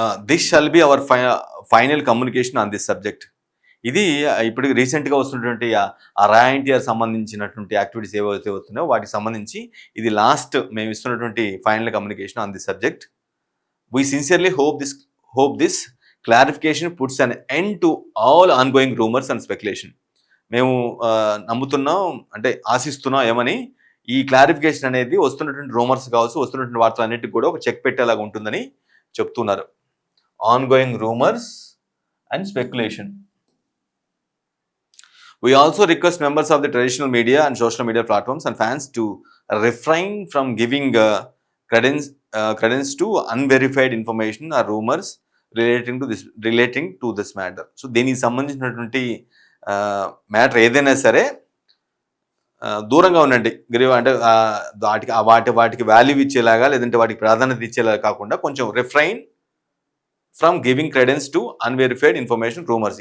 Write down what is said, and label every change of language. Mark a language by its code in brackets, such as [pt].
[en] This shall be our final communication on this subject. [te] ఇది ఇప్పుడు రీసెంట్గా వస్తున్నటువంటి ఆ రా ఎన్టీఆర్ సంబంధించినటువంటి యాక్టివిటీస్ ఏవైతే వస్తున్నాయో వాటికి సంబంధించి ఇది లాస్ట్ మేము ఇస్తున్నటువంటి final communication on this subject. [en] We sincerely hope this clarification puts an end to all ongoing rumors and speculation. [te] మేము నమ్ముతున్నాం, అంటే ఆశిస్తున్నాం ఏమని, ఈ క్లారిఫికేషన్ అనేది వస్తున్నటువంటి రూమర్స్ కావచ్చు, వస్తున్నటువంటి వార్తలు అన్నిటికీ కూడా ఒక చెక్ పెట్టేలాగా ఉంటుందని చెప్తున్నారు. [en] Ongoing rumours and speculation. We also request members of the traditional media and social media platforms and fans to refrain from giving credence to unverified information or rumors relating to this matter. [te] So దీనికి సంబంధించినటువంటి matter ఏదైనా సరే దూరంగా ఉండండి. అంటే వాటికి value ఇచ్చేలాగా, లేదంటే వాటికి ప్రాధాన్యత ఇచ్చేలాగా కాకుండా కొంచెం [en] Refrain from giving credence to unverified information, rumours.